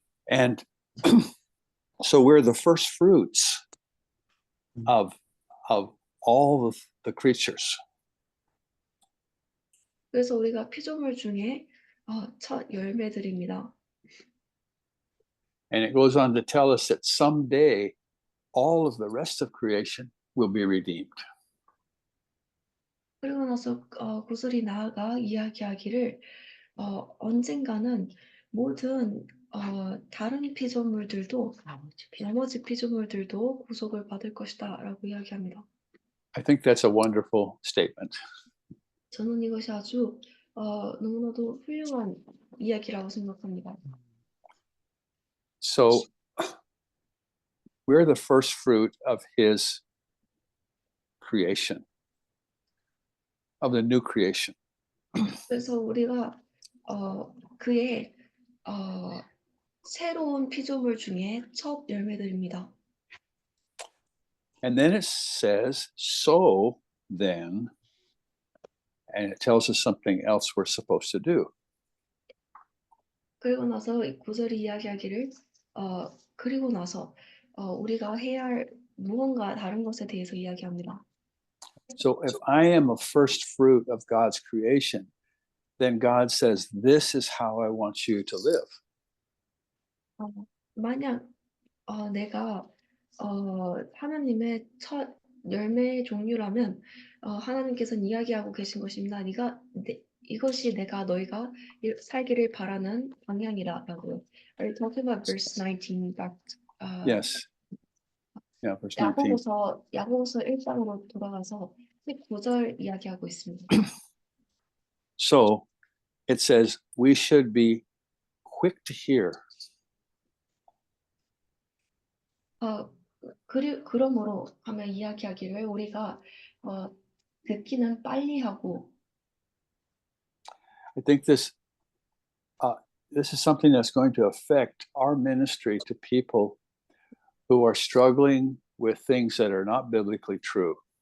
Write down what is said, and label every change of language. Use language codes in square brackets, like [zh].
[en] And so we're the first fruits of all of the creatures. [ko] 그래서 우리가 피조물 중에 첫 열매들입니다. [en] And it goes on to tell us that someday all of the rest of creation will be redeemed. [ko] 그리고 나서 구슬이 나아가 이야기하기를 언젠가는 모든 다른 피조물들도 나머지 피조물들도 구속을 받을 것이다라고 이야기합니다. [en] I think that's a wonderful statement. [ko] 저는 이것이 아주 너무나도 훌륭한 이야기라고 생각합니다. [en] So we're the first fruit of his creation, of the new creation. [ko] 그래서 우리가 그의 새로운 피조물 중에 첫 열매들입니다. [en] And then it says, so then, and it tells us something else we're supposed to do. [ko] 그리고 나서 이 구절이 이야기하기를 그리고 나서 우리가 해야 할 무언가 다른 것에 대해서 이야기합니다. [en] So if I am a first fruit of God's creation, then God says, this is how I want you to live. [ko] 만약 내가 하나님의 첫 열매의 종류라면 하나님께서는 이야기하고 계신 것입니다. 이것이 너희가 살기를 바라는 방향이라고요. [en] Are you talking about verse 19 back? Yes. Yeah, verse 19. [ko] 야고보서 1장으로 돌아가서 19절 이야기하고 있습니다. [en] So it says we should be quick to hear, [ko] 그러므로 하며 이야기하기를 우리가 듣기는 빨리 하고 [en] I think this is something that's going to affect our ministry to people who are struggling with things that are not biblically true.